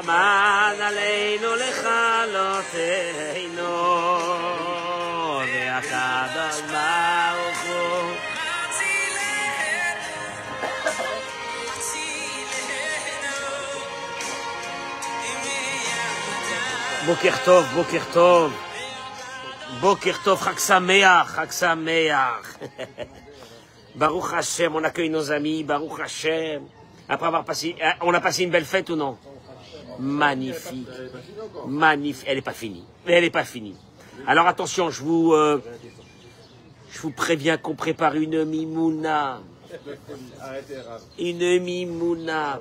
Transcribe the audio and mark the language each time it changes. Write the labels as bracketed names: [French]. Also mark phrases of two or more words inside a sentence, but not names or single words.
[Hebrew] Aman aleinu lechalotenu ve'akadosh baruch hu. בוקר טוב, בוקר טוב. בוקר טוב, חג שמח, חג שמח. ברוך השם, [French] on accueille nos amis, [Hebrew] ברוך השם. [French] Après avoir passé, on a passé une belle fête ou non? Magnifique, magnifique. Elle n'est pas finie, elle n'est pas finie. Alors attention, je vous préviens qu'on prépare une mimouna. Une mimouna.